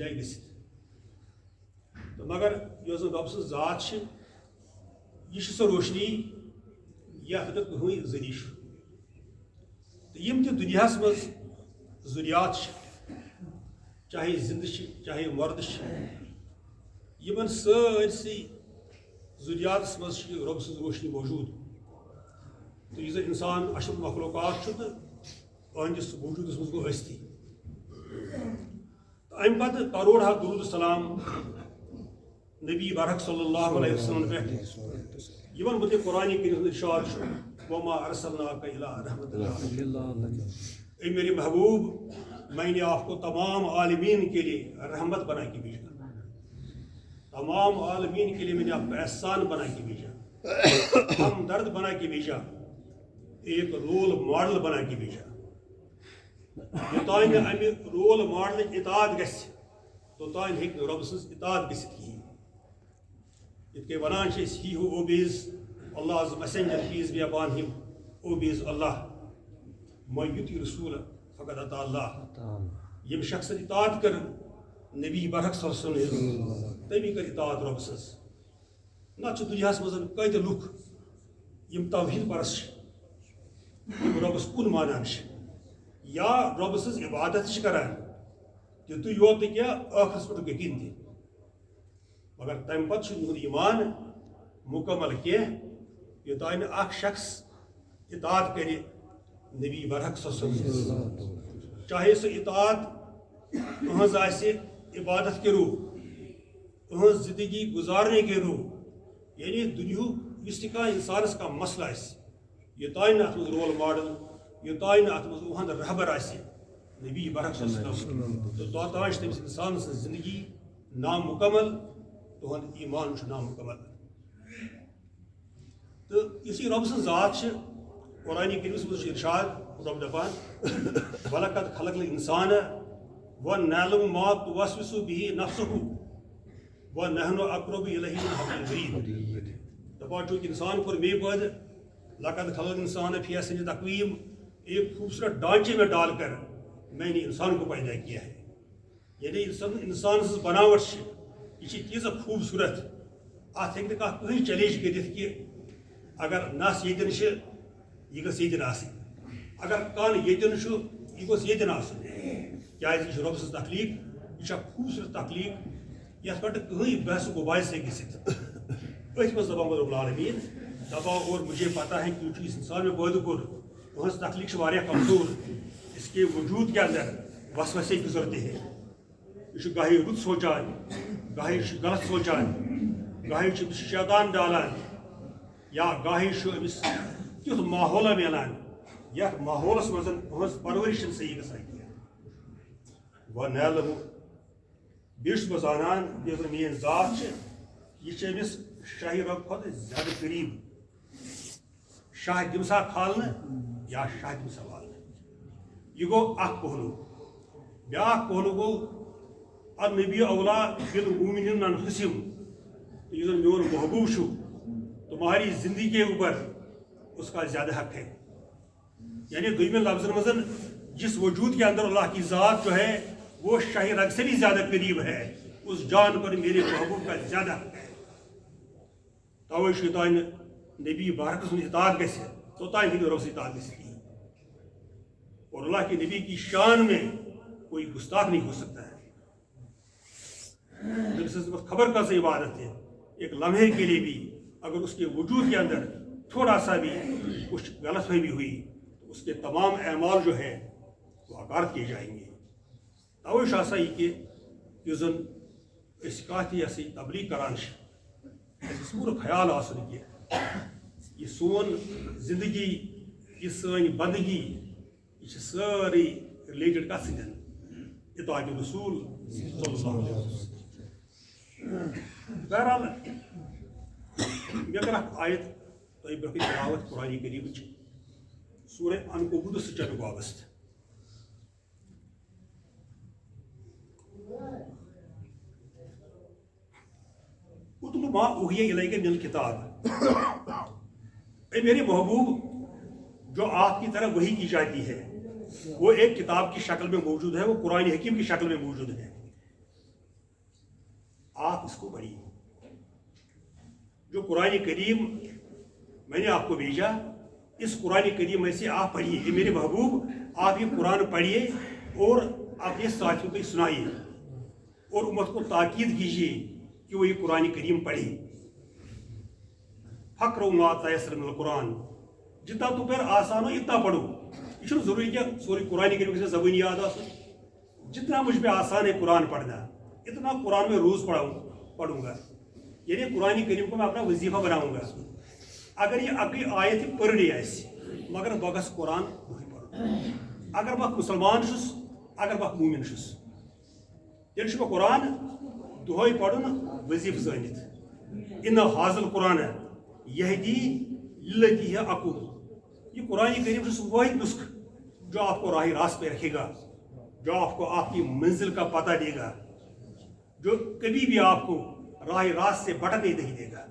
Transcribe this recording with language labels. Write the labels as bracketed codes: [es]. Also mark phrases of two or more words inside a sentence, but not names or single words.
[ks] جایہِ گٔژھِتھ تہٕ مگر یۄس زن رۄب سٕنٛز ذات چھِ یہِ چھِ سۄ روشنی یتھ نہٕ کٕہٕنۍ ذٔریعہٕ چھُ تہٕ یِم تہِ دُنیاہس منٛز ضروٗریات چھِ چاہے زِندٕ چھِ چاہے مردٕ چھِ یِمن سٲرسٕے ضروٗریاتس منٛز چھِ رۄب سٕنٛز روشنی موجوٗد تہٕ یُس زن انسان اشرف مخلوقات چھُ تہٕ أہنٛدِس وجوٗدس منٛز گوٚو ٲستی تہٕ امہِ پتہٕ کروڑ ہا درود السلام نبی برحق [ar] صلی اللہ علیہ وسلم [ks] پٮ۪ٹھ یِمن متعلق قرآنِ کریٖمس منٛز ارشاد چھُ [ar] وما ارسلناک الا رحمۃ [ur] اے میرے محبوب میں نے آپ کو تمام عالمین کے لیے رحمت بنا کے بھیجا تمام عالمین کے لیے میں نے آپ کو احسان بنا کے بھیجا ہمدرد بنا کے بھیجا ایک رول ماڈل بنا کے بھیجا [ks] یوتانۍ نہٕ امہِ رول ماڈلٕچ اطاعت گژھِ توٚتانۍ ہیٚکہِ نہٕ رۄبہٕ سٕنٛز اطاعت گٔژھِتھ کِہیٖنۍ یِتھ کٔنۍ وَنان چھِ أسۍ [en] he who obeys Allah's messenger peace be upon him obeys Allah [ar] من یُطع رسول فقد اطاع اللہ [ks] ییٚمہِ شخصن اطاعت کٔر نبی برحق [ar] صلی اللہ علیہ وسلم [ks] تٔمی کٔر اطاعت رۄبہٕ سٕنٛز نتہٕ چھِ دُنیاہس منٛز کۭتیاہ لُکھ یِم توحیٖد پرست چھِ یِم رۄبس کُن مانان چھِ یا رۄبہٕ سٕنٛز عبادت چھِ کران تِتُے یوت نہٕ کینٛہہ ٲخرس پٮ۪ٹھ یقیٖن تہِ مگر تمہِ پتہٕ چھُ یِہُنٛد ایٖمان مُکمل کینٛہہ یوٚتانۍ نہٕ اکھ شخص اطاعت کرِ نبی برحق [ar] صلی اللہ علیہ وسلم [ks] چاہے سُہ اطاعت تُہنٛز آسہِ عبادت کے روٗح تُہنٛز [ur] زندگی گُزارنے کے [ks] روٗح یعنی دُنیہُک یُس تہِ کانٛہہ اِنسانس کانٛہہ مسلہٕ آسہِ یوٚتانۍ نہٕ اتھ منٛز رول ماڈل یوٚتانۍ نہٕ اتھ منٛز اُہُنٛد رہبر آسہِ نبی برحق [ar] صلی اللہ علیہ وسلم [ks] تہٕ توٚتانۍ چھِ تٔمِس اِنسان سٕنٛز زندگی نامُکمل تُہُنٛد ایٖمان چھُ نامُکمل تہٕ یُس یہِ رۄبہٕ سٕنٛز ذات چھِ قرآنِ کریٖمس منٛز چھُ ارشاد رۄب دپان [ar] وَلَقَدْ خَلَقْنَا الْإِنسَانَ وَنَعْلَمُ مَا تُوَسْوِسُ بِهِ نَفْسُهُ وَنَحْنُ أَقْرَبُ إِلَيْهِ مِنْ حَبْلِ الْوَرِيدِ [ks] دپان چونکہ انسان کوٚر مے پٲدٕ [ar] لقد خلق انسان فی احسن تقویم [ur] ایک خوبصورت ڈھانچے میں ڈال کر میں نے انسان کو پیدا کیا ہے [ks] یعنی انسان سٕنٛز بناوٹ چھِ یہِ چھِ تیٖژاہ خوٗبصوٗرت اتھ ہیٚکہِ نہٕ کانٛہہ کٕہٕنۍ چیلینج کٔرِتھ کہِ اگر نس ییٚتٮ۪ن چھِ یہِ گٔژھ ییٚتٮ۪ن آسٕنۍ اگر کن ییٚتٮ۪ن چھُ یہِ گوٚژھ ییٚتٮ۪ن آسُن کیٛازِ یہِ چھِ رۄبہٕ سٕنٛز تخلیٖق یہِ چھِ اکھ خوٗبصوٗرت تخلیٖق یتھ پٮ۪ٹھ نہٕ کٕہٕنۍ بحث و مباحثہٕ ہیٚکہِ گٔژھِتھ أتھۍ منٛز دپان رۄب العالمیٖن دپان [ur] اور مجھے پتہ ہے کہ اس انسان میں [ks] پٲدٕ کوٚر تُہنٛز تخلیٖق چھِ واریاہ کمزور [ur] اس کے وجوٗد کے اندر وسوسے گزرتے ہیں یہ [ks] چھُ گاہے رُت سونٛچان گاہے چھُ غلط سونٛچان گاہے چھُ أمِس شیطان ڈالان یا گاہے چھُ أمِس تیُتھ ماحولا میلان یتھ ماحولس منٛز تُہنٛز پرورش چھنہٕ صحیح گژھان کینٛہہ وَنعلمُ بیٚیہِ چھُس بہٕ زانان یۄس زن میٲنۍ ذات چھِ یہِ چھِ أمِس شاہہِ رۄب کھۄتہٕ زیادٕ قریٖب شاہ دِمسا کھالنہٕ یا شاہ دِمسا والنہٕ یہِ گوٚو اکھ پہلوٗ بیٛاکھ پہلوٗ [ur] گوٚو [ar] النبی اولا بالمؤمنین من انفسہم [ks] تو یُس زن میون محبوب چھُ [ur] تمہاری زندگی کے اوپر اس کا زیادہ حق ہے [ks] یعنی دویمین لفظن منٛز [ur] جس وجود کے اندر اللہ کی ذات جو ہے وہ شاہ رگ سے بھی زیادہ قریب ہے اس جان پر میرے محبوب کا زیادہ حق ہے [ks] توے چھُ یوٚتانۍ نہٕ نبی برحق سٕنٛز اطاعت گژھِ توٚتانۍ ہیٚکہِ نہٕ رۄب سٕنٛز اطاعت گٔژھِتھ کِہیٖنۍ [ur] اور اللہ کے نبی کی شان میں کوئی گستاخ نہیں ہو سکتا ہے خبر کا سے عبادت ہے ایک لمحے کے لیے بھی اگر اس کے وجود کے اندر تھوڑا سا بھی کچھ غلط فہمی ہوئی تو اس کے تمام اعمال جو ہے وہ حقارت کیے جائیں گے [ks] توے چھُ آسان یہِ کہِ یُس زن أسۍ کانٛہہ تہِ یہِ ہسا یہِ تبلیغ کران چھِ اَسہِ گژھِ پوٗرٕ خیال آسُن کہِ یہِ سون زندگی یہ سانی بندگی یہ ساری ریلیٹڈ کت سۭتۍ اطاعت رسول [ar] صلی اللہ علیہ وسلم. [ks] بہرحال مےٚ کٔر اکھ آیت تۄہہِ برونٛہہ کَنہِ تلاوت قرآنِ کریٖمٕچ سورہ عنکبوٗتس سۭتۍ چھِ امیُک وابستہٕ. [ar] اتلو ما اوحی الیک من الکتاب، [ur] اے میرے محبوب جو آپ کی طرف وحی کی جاتی ہے وہ ایک کتاب کی شکل میں موجود ہے، وہ قرآن حکیم کی شکل میں موجود ہے. آپ اس کو پڑھیے. جو قرآن کریم میں نے آپ کو بھیجا، اس قرآن کریم میں سے آپ پڑھیے. یہ میرے محبوب آپ یہ قرآن پڑھیے اور اپنے ساتھیوں کو سنائیے اور امت کو تاکید کیجیے کہ وہ یہ قرآن کریم پڑھے. [ar] فقرؤ ما تیسر من القرآن، [ur] جتنا تو پھر آسان ہو اتنا پڑھو. یہ ضروری کہ سورے قرآن کریم سے زبانی یاد آ. جتنا مجھ پہ آسان ہے قرآن پڑھنا اتنا قرآن میں روز پڑھوں گا. یعنی قرآن کریم کو میں اپنا وظیفہ بناؤں گا. [ks] اگر یہ اکی آیت پر ڈے آسہِ مگر بہ گژھٕ قرآن دۄہے پرُن. اگر بہ مسلمان چھُس اگر بہ مومن چھُس تیٚلہِ چھُ مےٚ قرآن دۄہے پرُن وظیفہ زٲنِتھ. [ar] ان حاظ القرآن یہدی للتی ہے اقوم. [ur] یہ قرآن کریم سے واحد نسخ جو آپ کو راہ راست پہ رکھے گا، جو آپ کو آپ کی منزل کا پتہ دے گا، جو کبھی بھی آپ کو راہ راست سے بھٹکنے نہیں دے گا.